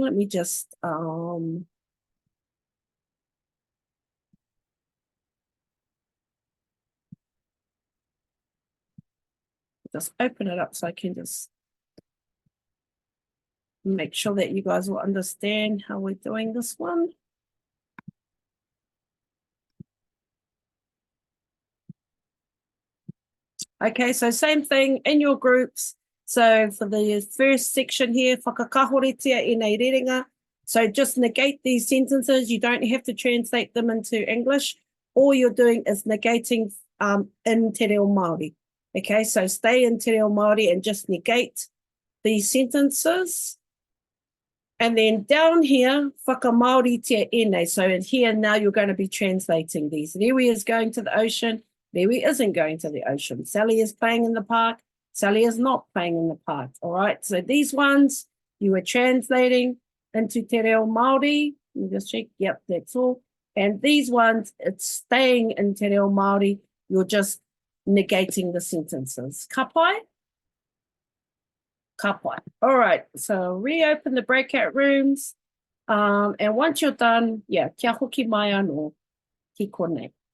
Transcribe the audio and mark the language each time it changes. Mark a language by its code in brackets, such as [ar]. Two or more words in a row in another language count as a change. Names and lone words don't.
[en] Let me just open it up so I can just make sure that you guys will understand how we're doing this one. Okay, so same thing in your groups. So for the first section here, [mi] whakakahoretia e nei rerenga. [en] So just negate these sentences. You don't have to translate them into English. All you're doing is negating in te reo Māori. Okay, so stay in te reo Māori and just negate these sentences. And then down here, [mi] whakamaoritia e nei. [en] So in here now you're going to be translating these. Rewi is going to the ocean. Rewi isn't going to the ocean. Sally is playing in the park. Sally is not playing in the park. All right. So these ones you were translating into te reo Māori. Let me just check. Yep, that's all. And these ones, it's staying in te reo Māori. You're just negating the sentences. [mi] Ka pai? Ka pai. [en] All right. So reopen the breakout rooms. And once you're done, yeah, [mi] kia hoki mai anō ki konei.